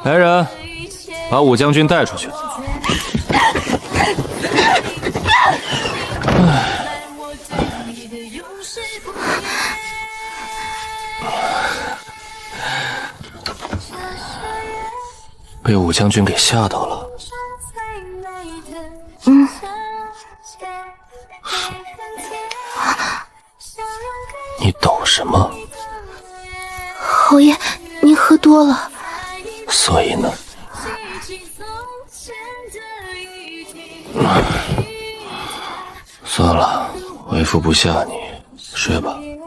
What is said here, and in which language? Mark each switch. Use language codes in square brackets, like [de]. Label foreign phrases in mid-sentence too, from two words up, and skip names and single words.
[zh] 來人，把武將軍帶出去。被武將軍給嚇到了。你懂什麼？侯爺，您喝多了。所以呢？算了，為父不嚇你，睡吧。